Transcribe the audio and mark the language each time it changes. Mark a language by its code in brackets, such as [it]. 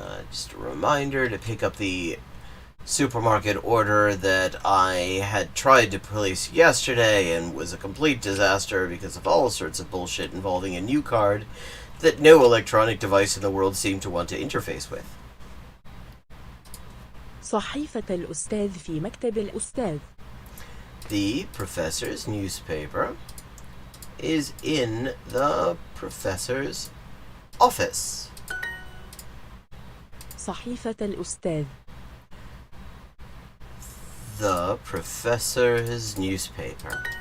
[en] Just a reminder to pick up the supermarket order that I had tried to place yesterday and was a complete disaster because of all sorts of bullshit involving a new card that no electronic device in the world seemed to want to interface with. [ar] صحيفة الأستاذ في مكتب الأستاذ. [en] The professor's newspaper is in the professor's office. [ar] صحيفة الأستاذ. [en] The professor's newspaper.